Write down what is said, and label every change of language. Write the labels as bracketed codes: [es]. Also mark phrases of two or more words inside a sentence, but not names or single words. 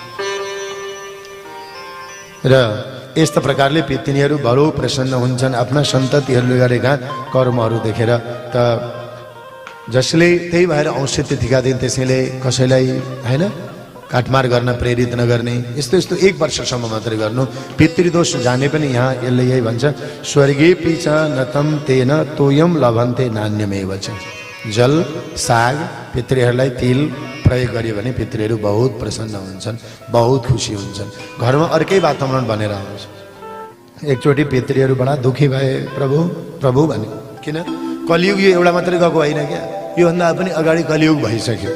[ne] र यस्ता प्रकारले पितृहरू बडो प्रसन्न हुन्छन् आफ्ना सन्ततिहरूले गरेका कर्महरू देखेर। त जसले त्यही भएर औँसी तिथिका दिन त्यसैले कसैलाई हैन काटमार गर्न प्रेरित नगर्ने, यस्तो यस्तो 1 वर्षसम्म मात्रै गर्नु। पितृदोष जाने पनि यहाँ यसले यही भन्छ, [sa] स्वर्गे पिच नतम तेन तोयम लभन्ते नान्यमेव छ। [ne] जल, साग, पितृहरूलाई तिल प्रयोग गरियो भने पितृहरू बहुत प्रसन्न हुन्छन्, बहुत खुसी हुन्छन्, घरमा अर्कै वातावरण बनेर आउँछ। एकचोटि पितृहरू बडा दुखी भए, प्रभु प्रभु भने। किन? कलियुग यो एउटा मात्रै गएको होइन क्या, योभन्दा पनि अगाडि कलियुग भइसक्यो।